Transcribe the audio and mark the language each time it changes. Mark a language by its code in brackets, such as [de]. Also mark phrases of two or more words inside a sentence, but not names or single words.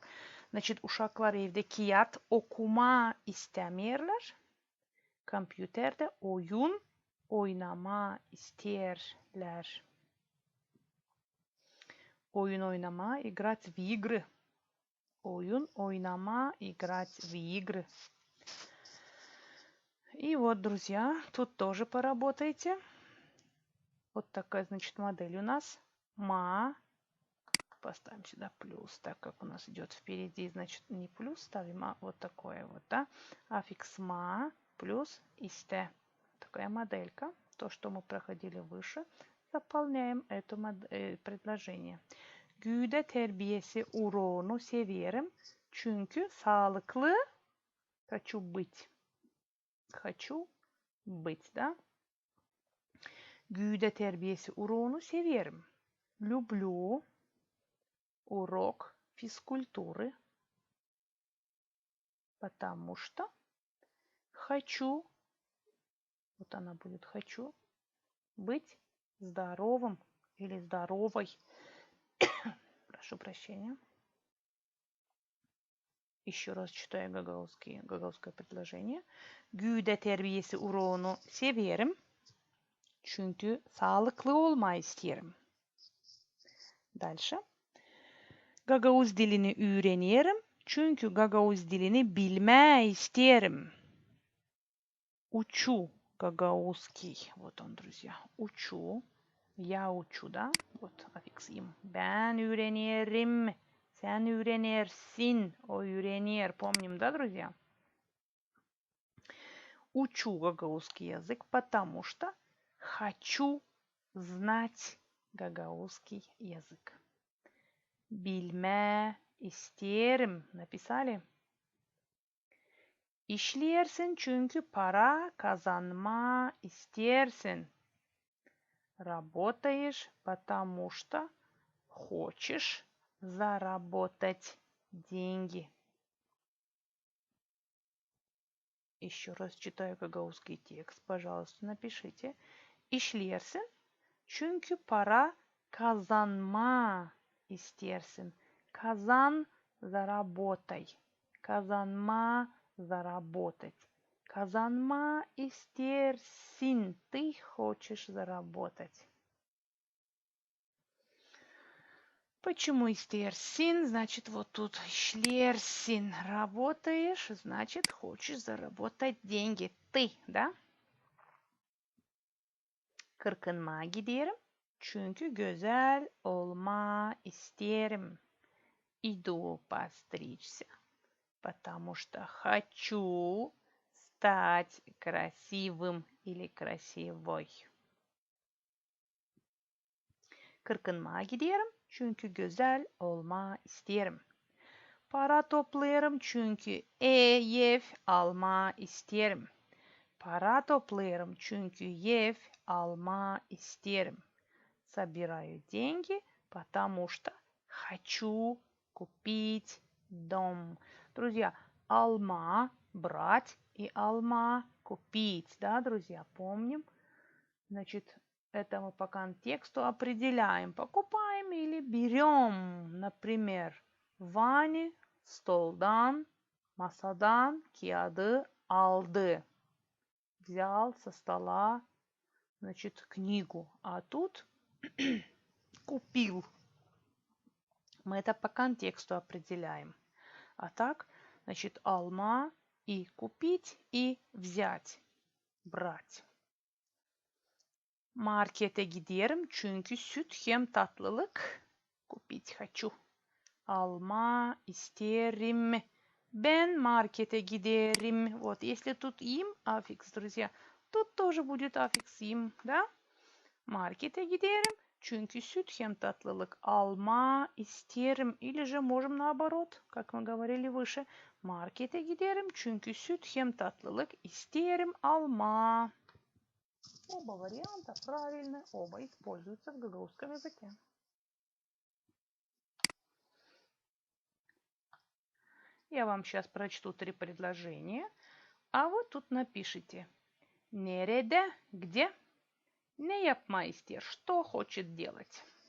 [ru] Значит, [gag] uşaklar evde kağıt okuma istemirler. Kompüterde oyun oynama isterler. Oyun oynama, [ru] играть в игры. [gag] Oyun oynama, [ru] играть в игры. И вот, друзья, тут тоже поработайте. Вот такая, значит, модель у нас. Ма, Поставим сюда плюс, так как у нас идет впереди, значит не плюс ставим, а вот такое вот, да. Аффикс ма плюс исте. Такая моделька. То, что мы проходили выше, заполняем это предложение. [gag] Güde terbiyesi uğrunu severim. Çünkü sağlıklı [ru] хочу быть. Хочу быть, да? [gag] Güde terbiyesi uğrunu severim. [ru] Люблю урок физкультуры, потому что хочу, вот она будет хочу, быть здоровым или здоровой. Прошу прощения. Еще раз читаю гагаузское предложение. [gag] Güde terbiyesi uğrunu severim. Çünkü sağlıklı olmayı isterim. [ru] Dальше. [gag] Gagavuz dilini öğreniyorum. Çünkü Gagavuz dilini bilmeyi isterim. [ru] Учу гагаузский. Вот он, друзья. Учу. Я учу, да? Вот аффикс им. [gag] Ben öğrenirim. Sen öğrenirsin. O öğrenir. [ru] Помним, да, друзья? Учу гагаузский язык, потому что хочу знать гагаузский язык. [gag] Bilme isterim. Написали? İşleyersin çünkü para kazanma istersin. [ru] Работаешь, потому что хочешь заработать деньги. Еще раз читаю гагаузский текст. Пожалуйста, напишите. [gag] İşleyersin çünkü para kazanma istersin. Kazan, заработай. Kazanma, заработать. Kazanma istersin. [ru] Ты хочешь заработать. Почему истерсин? Значит, вот тут шлерсин. Работаешь, значит, хочешь заработать деньги. Ты, да? [gag] Kırkınma giderim. Çünkü güzel olma isterim. Иду постричься, потому что хочу стать красивым или красивой. Kırkınma giderim. Çünkü güzel olma isterim. Para toplarım çünkü ev alma isterim. Para toplarım çünkü ev alma isterim. [ru] Собираю деньги, потому что хочу купить дом. Друзья, алма брать и алма купить, да, друзья, помним? Значит, это мы по контексту определяем. Покупаем или берем, например, [gag] Vani stoldan, masadan kağıdı aldı. [ru] Взял со стола, значит, книгу. А тут купил. Мы это по контексту определяем. А так, значит, алма и купить, и взять, брать. [gag] Markete giderim çünkü süt hem tatlılık [ru] купить хочу. [gag] Alma isterim. Ben markete giderim. [ru] Вот, если тут им аффикс, друзья, тут тоже будет аффикс им, да? [gag] Markete giderim çünkü süt hem tatlılık alma isterim. [ru] Или же можем наоборот, как мы говорили выше. [gag] Markete giderim çünkü süt hem tatlılık isterim alma. [ru] Оба варианта правильны, оба используются в гагаузском языке. Я вам сейчас прочту 3 предложения, а вот тут напишите. Нереде, где? [gag] Не yapmayster, [ru] что хочет делать?